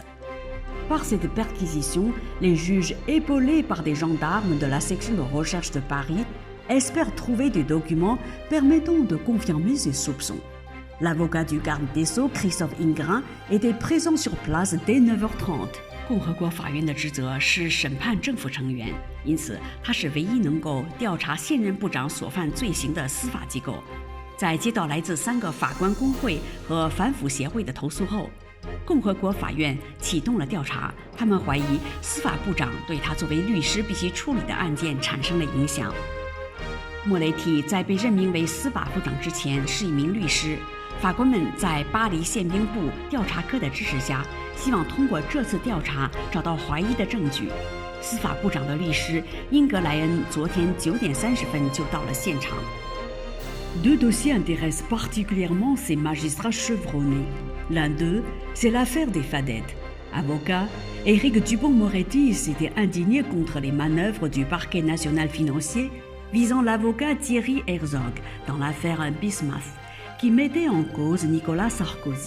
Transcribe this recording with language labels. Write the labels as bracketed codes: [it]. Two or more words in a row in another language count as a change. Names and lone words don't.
[fr] Par cette perquisition, les juges, épaulés par des gendarmes de la section de recherche de Paris, espèrent trouver des documents permettant de confirmer ces soupçons. L'avocat du garde des Sceaux, Christophe Ingrain, était présent sur place dès 9h30. [zh] 共和国法院的职责是审判政府成员，因此它是唯一能够调查现任部长所犯罪行的司法机构。在接到来自3个法官工会和反腐协会的投诉后，共和国法院启动了调查。他们怀疑司法部长对他作为律师必须处理的案件产生了影响。莫雷蒂在被任命为司法部长之前是一名律师。法官们在巴黎宪兵部调查科的支持下，希望通过这次调查找到怀疑的证据。司法部长的律师英格莱恩昨天9点30分就到了现场。 [fr] 2 dossiers intéressent particulièrement ces magistrats chevronnés. L'un d'eux, c'est l'affaire des Fadettes. Avocat, Éric Dupond-Moretti s'était indigné contre les manœuvres du parquet national financier visant l'avocat Thierry Herzog dans l'affaire Bismuth, qui mettait en cause Nicolas Sarkozy.